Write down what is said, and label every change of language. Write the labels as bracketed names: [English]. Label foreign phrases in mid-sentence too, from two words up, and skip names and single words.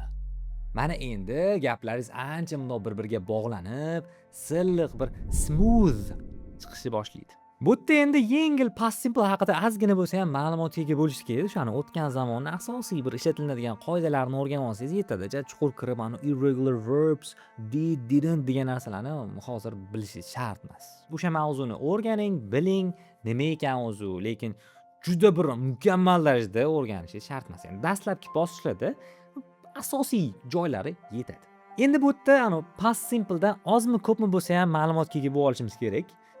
[Uzbek] Mana endi gaplaringiz ancha bundoq bir-biriga bog'lanib, silliq bir smooth chiqishni boshlaydi. Bu yerda endi yengil [English] past simple [Uzbek] haqida ozgina bo'lsa ham ma'lumotga ega bo'lish kerak. O'shani o'tgan zamonning asosiy bir ishlatiladigan qoidalarni o'rganib olsangiz yetadi. Chuqur kirib, [English] irregular verbs, did, didn't [Uzbek] degan narsalarni hozir bilishingiz shart emas. O'sha mavzuni o'rganing, biling, nima ekan o'zi, lekin juda bir mukammal darajada o'rganishingiz shart emas. Endi dastlabki bosqichlarda asosiy joylari yetadi. Endi bu yerda [English] past simpledan [Uzbek] ozmi ko'pmi bo'lsa ham ma'lumotga ega bo'lib olishimiz kerak.